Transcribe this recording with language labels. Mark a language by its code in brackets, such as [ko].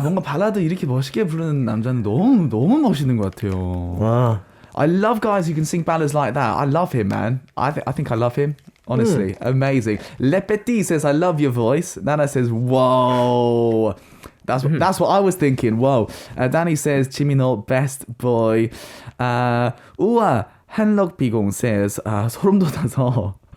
[ko] 뭔가 발라드 이렇게 멋있게 부르는 남자는 너무 멋있는 것 같아요. 와. [en] I love guys who can sing ballads like that. I love him, man. I think I love him. Honestly, amazing. Le Petit says, I love your voice. Nana says, whoa. That's what I was thinking. Whoa. Danny says, Jin Minho, best boy. [ko] 우와, 한럭비공 says, 소름 돋아서.